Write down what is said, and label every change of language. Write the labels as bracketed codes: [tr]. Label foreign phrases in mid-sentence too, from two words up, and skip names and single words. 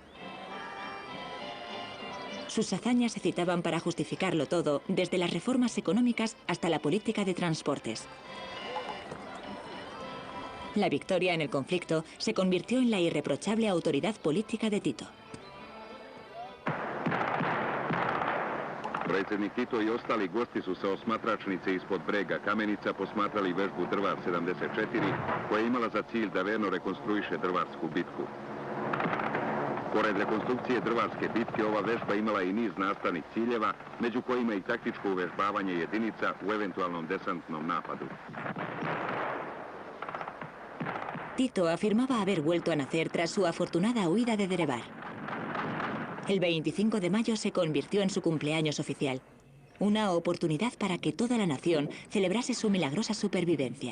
[es] Sus hazañas se citaban para justificarlo todo, desde las reformas económicas hasta la política de transportes. La victoria en el conflicto se convirtió en la irreprochable autoridad política de Tito. [sr] Predsjednik Tito i ostali gosti su sa osmatračnice ispod brega Kamenica posmatrali vežbu Drvar 74, koja je imala za cilj da verno rekonstruiše Drvarsku bitku. Pored rekonstrukcije Drvarske bitke, ova vežba imala i niz nastavnih ciljeva, među kojima i taktičko uvežbavanje jedinica u eventualnom desantnom napadu. [es] Tito afirmaba haber vuelto a nacer tras su afortunada huida de Drevar. El 25 de mayo se convirtió en su cumpleaños oficial, una oportunidad para que toda la nación celebrase su milagrosa supervivencia.